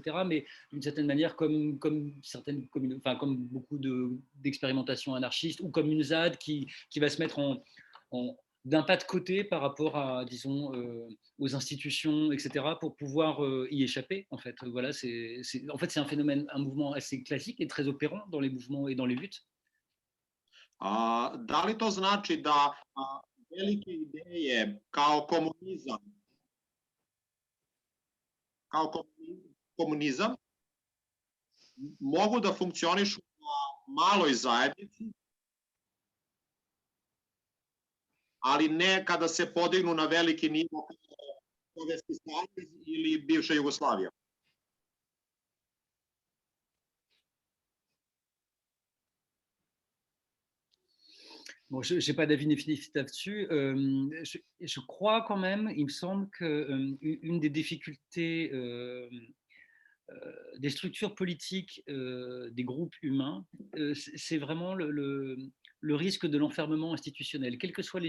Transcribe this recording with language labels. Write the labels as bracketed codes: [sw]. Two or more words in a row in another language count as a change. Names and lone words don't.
[fr] Mais d'une certaine manière, comme certaines communautés, enfin comme beaucoup d'expérimentations anarchistes, ou comme une ZAD qui va se mettre d'un pas de côté par rapport à, disons, aux institutions, etc., pour pouvoir y échapper, en fait. Voilà, en fait, c'est un phénomène, un mouvement assez classique et très opérant dans les mouvements et dans les luttes. [sr] Da li to znači da velike ideje kao komunizam mogu da funkcionišu na maloj zajednici, ali ne kada se podignu na veliki nivo kao Sovjetski savez ili bivša Jugoslavija? [fr] Bon, je n'ai pas d'avis définitif là-dessus. Je crois quand même, il me semble qu'une des difficultés des structures politiques des groupes humains, c'est vraiment le risque de l'enfermement institutionnel, quelle que soit l'échelle.